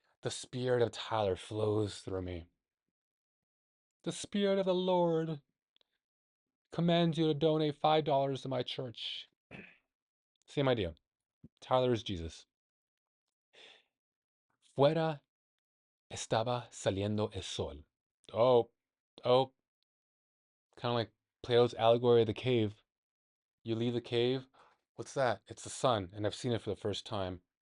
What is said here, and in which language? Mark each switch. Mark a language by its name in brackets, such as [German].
[English] The spirit of Tyler flows through me. The spirit of the Lord commands you to donate $5 to my church. Same idea. Tyler is Jesus. [Spanish] Fuera estaba saliendo el sol. [English] Oh, oh, kind of like Plato's allegory of the cave. You leave the cave. What's that? It's the sun, and I've seen it for the first time.